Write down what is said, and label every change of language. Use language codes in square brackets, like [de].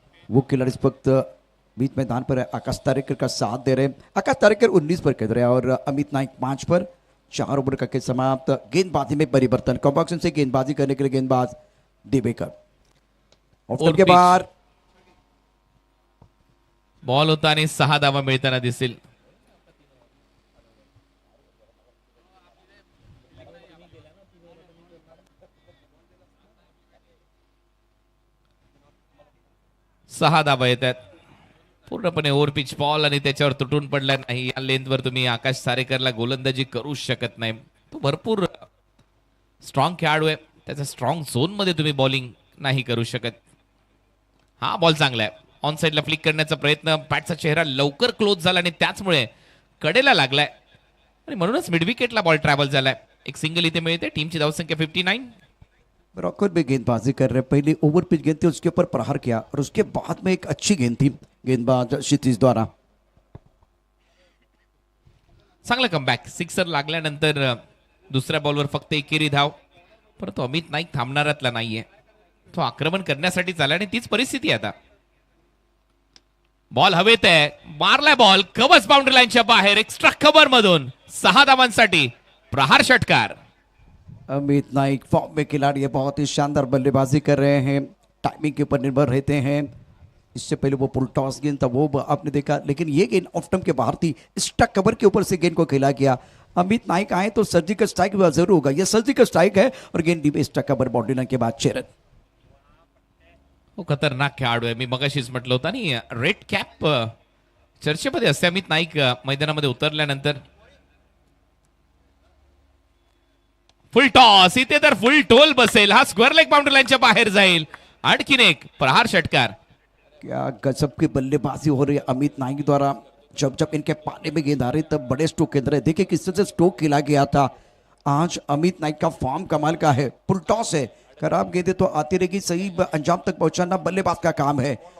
[hi] वो खिलाड़ी इस वक्त बीच मैदान पर है, आकाश तारेकर का साथ दे रहे हैं। आकाश तारेकर 19 पर खेल रहे हैं और अमित नाइक 5 पर। 4 ओवर का खेल समाप्त। गेंदबाजी में परिवर्तन, कॉम्बॉक्सन से गेंदबाजी करने के लिए गेंदबाज दिवेकर ऑफ के बाहर। [mr] बॉल होता आणि 6 धावा मिळताना दिसेल. सहा धावा येत आहेत. पूर्णपणे ओव्हर पिच बॉल आणि त्याच्यावर तुटून पडला नाही. या लेंथवर तुम्ही आकाश तारेकरला गोलंदाजी करू शकत नाही. तो भरपूर स्ट्रॉंग खेळाडू आहे. त्याच्या स्ट्रॉंग झोन मध्ये तुम्ही बॉलिंग नाही करू शकत. हा बॉल चांगला आहे. ऑन साइडला फ्लिक करण्याचा प्रयत्न. बॅटचा चेहरा लवकर क्लोज झाला आणि त्याचमुळे कडेला लागलाय आणि म्हणूनच मिड विकेटला बॉल ट्रॅव्हल झालाय. एक सिंगल इथे मिळते. टीमची धावसंख्या 59. [hi] रॉकर भी गेंदबाजी कर रहे हैं। पहले ओवर पिच गेंद थी, उसके ऊपर प्रहार किया और उसके बाद में एक अच्छी गेंद थी गेंदबाज क्षितिज द्वारा। [mr] चांगला कमबॅक. सिक्सर लागल्यानंतर दुसऱ्या बॉलवर फक्त एकेरी धाव. परंतु अमित नाईक थांबणाऱ्यातला नाहीये. तो आक्रमण करण्यासाठी चालला आणि तीच परिस्थिती आता. बॉल हवेत आहे. मारलाय बॉल. कवच बाउंड्री लाईनच्या बाहेर. एक्स्ट्रा कव्हर मधून 6 धावांसाठी प्रहार षटकार. [hi] अमित नाइक फॉर्म में खिलाड़ी है, बहुत ही शानदार बल्लेबाजी कर रहे हैं, टाइमिंग के ऊपर निर्भर रहते हैं। इससे पहले वो पुल टॉस गेंद था वो आपने देखा, लेकिन ये गेंद ऑफ स्टंप के बाहर थी। स्टक कवर के ऊपर से गेंद को खेला गया। अमित नाइक आए तो सर्जिकल स्ट्राइक जरूर होगा। ये सर्जिकल स्ट्राइक है और गेंद D stuck cover boundary line के बाद 6 रन। [mr] हो, खतरनाक खेळाडू आहे. मी मगाशीच म्हटलं होतं आणि रेड कॅप चर्चेमध्ये असते अमित नाईक मैदानामध्ये उतरल्यानंतर. फुल टॉस. इथे तर फुल टोल बसेल. हा स्क्वेअर लेग बाउंड्री लाईनच्या बाहेर जाईल. आणखीन एक प्रहार षटकार. [hi] क्या गजब की बल्लेबाजी हो रही है अमित नाइक द्वारा। जब जब इनके पाले में गेंद आ रही तब बड़े स्ट्रोक के अंदर देखिए किस तरह से स्ट्रोक खेला गया था। आज अमित नाइक का फॉर्म कमाल का है। फुल टॉस है, खराब गेंदें तो आती रहेगी, सही अंजाम तक पहुंचाना बल्लेबाज का काम है।